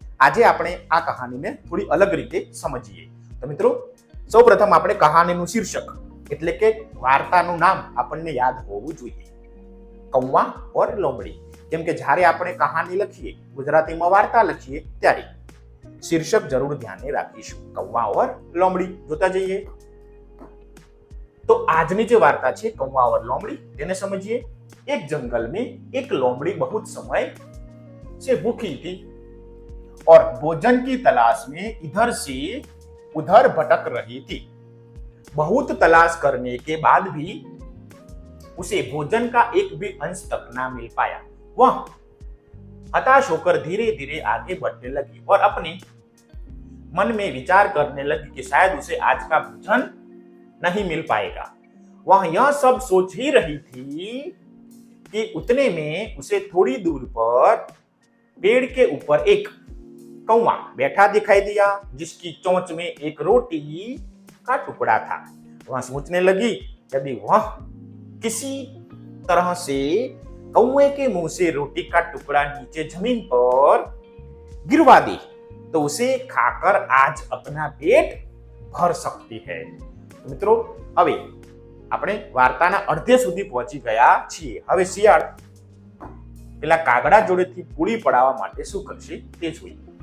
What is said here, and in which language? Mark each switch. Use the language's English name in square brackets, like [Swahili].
[Gujarati] આજે આપણે આ કહાનીને થોડી અલગ રીતે સમજીએ. તો મિત્રો, સૌપ્રથમ આપણે કહાનીનું શીર્ષક એટલે કે વાર્તાનું નામ આપણને યાદ હોવું જોઈએ, કૌવા ઓર લોમડી. કેમ કે જ્યારે આપણે કહાની લખીએ, ગુજરાતીમાં વાર્તા લખીએ, ત્યારે શીર્ષક જરૂર ધ્યાને રાખીશું, કૌવા ઓર લોમડી. જોતા જઈએ. તો આજની જે વાર્તા છે કૌવા ઓર लोमड़ी, તેને समझिए. [Hindi] एक जंगल में एक लोमड़ी बहुत समय से भूखी थी और भोजन की तलाश में इधर से उधर भटक रही थी. बहुत तलाश करने के बाद भी उसे भोजन का एक भी अंश तक ना मिल पाया. वह हताश होकर धीरे धीरे आगे बढ़ने लगी और अपने मन में विचार करने लगी कि शायद उसे आज का भोजन नहीं मिल पाएगा. वह यह सब सोच ही रही थी कि उतने में उसे थोड़ी दूर पर पेड़ के ऊपर एक कौवा बैठा दिखाई दिया, जिसकी चोंच में एक रोटी का टुकड़ा था. वह सोचने लगी यदि वह किसी तरह से कौवे के मुंह से रोटी का टुकड़ा नीचे जमीन पर गिरवा दे तो उसे खाकर आज अपना पेट भर सकती है. [Gujarati] મિત્રો, હવે આપણે વાર્તાના અડધે સુધી પહોંચી ગયા છીએ. હવે શિયાળ પેલા કાગડા જોડેથી પૂળી પડાવવા માટે શું કરશે તે જોઈએ.